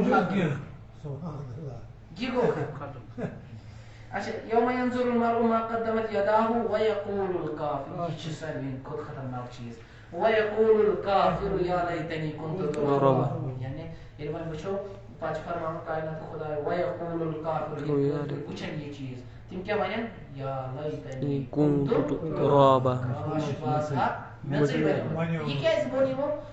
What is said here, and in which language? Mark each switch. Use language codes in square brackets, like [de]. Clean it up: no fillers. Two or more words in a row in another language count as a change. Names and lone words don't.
[ks] گوٚو ختم اچھا [ar] یومَ ینظُرُ المرءُ ما قدمت یداہُ ویقول الکافر [ks] یہِ چھِ ساروِیَن کھۄتہٕ خطرناک چیٖز [ar] ویقول الکافر یا لیتنی کنت ترابا [ks] یعنی ییٚلہِ وۄنۍ وٕچھو پتہٕ چھُ فرماوان کایناتُ خۄداے [ar] ویقول الکافر [ks] وٕچھن یہِ چیٖز تِم کیاہ ونن [ar] یا لیتنی کنت ترابا [ks] کاش بہٕ ہا میٚژٕے بنیومُت یہِ کیازِ ووٚن یِمو